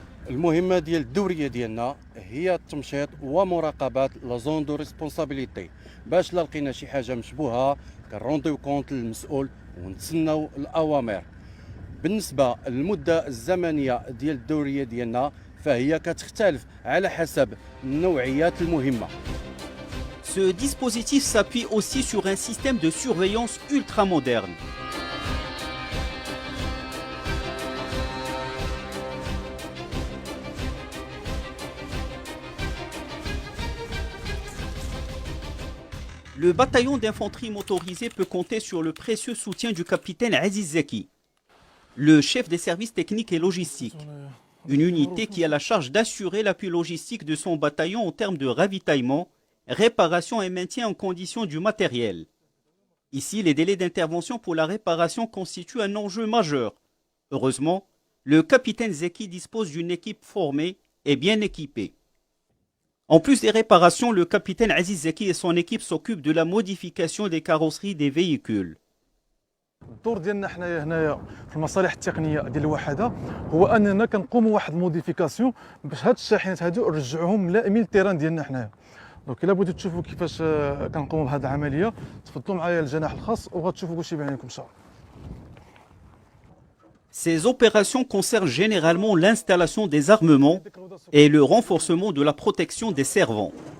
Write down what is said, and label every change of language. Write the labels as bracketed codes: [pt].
[ar] المهمة ديال الدورية ديالنا هي التمشيط ومراقبة [fr] لا زون دو ريسبونسابيليتي، [ar] باش لا لقينا شي حاجة مشبوهة كنرونديو كونت للمسؤول ونتسناو الأوامر. بالنسبة للمدة الزمنية ديال الدورية ديالنا فهي كتختلف على حسب نوعيات المهمة. [fr] Ce dispositif s'appuie aussi sur un système de surveillance ultra moderne. Le bataillon d'infanterie motorisée peut compter sur le précieux soutien du capitaine Aziz Zeki, le chef des services techniques et logistiques. Une unité qui a la charge d'assurer l'appui logistique de son bataillon en termes de ravitaillement, réparation et maintien en condition du matériel. Ici, les délais d'intervention pour la réparation constituent un enjeu majeur. Heureusement, le capitaine Zeki dispose d'une équipe formée et bien équipée. En plus des réparations, le capitaine Aziz Zeki et son équipe s'occupent de la modification des carrosseries des véhicules. [ar] الدور ديالنا حنايا هنايا في المصالح التقنيه ديال الوحده هو اننا كنقوموا واحد الموديفيكاسيون باش هاد الشاحنات هادو نرجعوهم ملائمين للتيران ديالنا حنايا. دونك الا بغيتو تشوفوا كيفاش كنقوموا بهاد العمليه تفضلوا معايا للجناح الخاص وغتشوفوا كلشي بعينكم ان شاء الله. [fr] Ces opérations concernent généralement l'installation des armements et le renforcement de la protection des servants.